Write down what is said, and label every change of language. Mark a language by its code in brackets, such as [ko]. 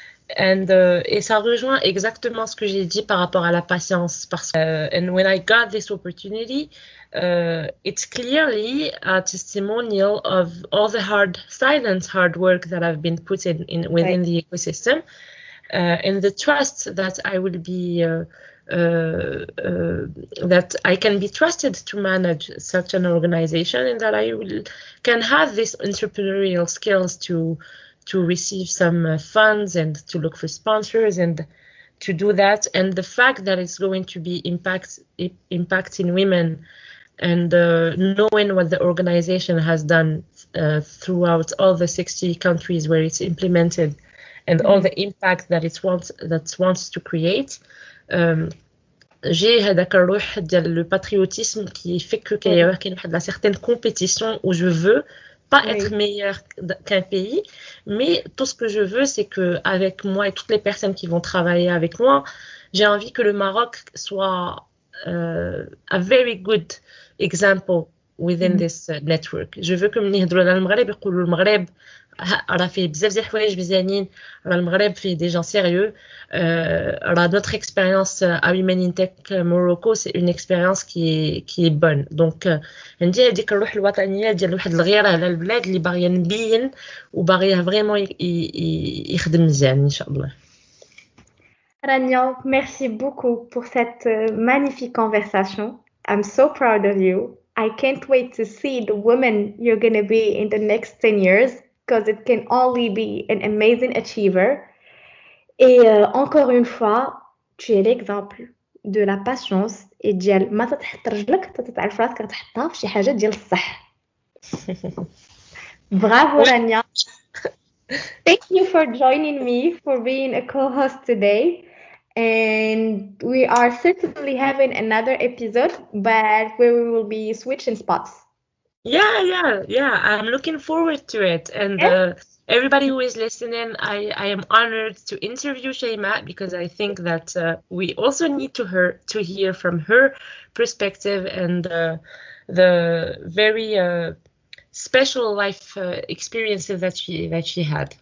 [fr] Et ça rejoint exactement ce que j'ai dit par rapport à la patience. Parce que, [en] and when I got this opportunity, it's clearly a testimonial of all the silent hard work that I've been put within the ecosystem, and the trust that I will be, that I can be trusted to manage such an organization, and that can have these entrepreneurial skills to receive some funds and to look for sponsors and to do that. And the fact that it's going to be impacting women, and knowing what the organization has done throughout all the 60 countries where it's implemented, and all the impact that it wants to create. [fr] J'ai [ar] هذاك الروح ديال [fr] le patriotisme qui fait que qu'il y a une certaine compétition où je veux pas être meilleur qu'un pays, mais tout ce que je veux, c'est que avec moi et toutes les personnes qui vont travailler avec moi, j'ai envie que le Maroc soit [en] a very good example within this network. [fr] Je veux que [ar] ملي يهضروا على المغرب يقولوا المغرب راه فيه بزاف ديال الحوايج مزيانين، راه المغرب فيه [fr] des gens sérieux. Notre expérience à Women in Tech Morocco, c'est une expérience qui est bonne. [ar] Donc عندي هذيك الروح الوطنيه ديال واحد الغيره على البلاد اللي باغيه نبين وباغيه فريمون يخدم مزيان ان شاء الله. [fr] Rania, merci beaucoup pour cette magnifique conversation. [en] I'm so proud of you. I can't wait to see the woman you're going to be in the next 10 years, because it can only be an amazing achiever. [fr] Et encore une fois, tu es l'exemple de la patience et [ar] ديال ما تتحط رجلك تتعرف راسك تحطها في شي حاجه ديال الصح. [fr] Bravo Rania. [en] Thank you for joining me, for being a co-host today. And we are certainly having another episode, but where we will be switching spots. Yeah. I'm looking forward to it. And everybody who is listening, I am honored to interview Shayma, because I think that we also need to hear from her perspective and the very special life experiences that she had.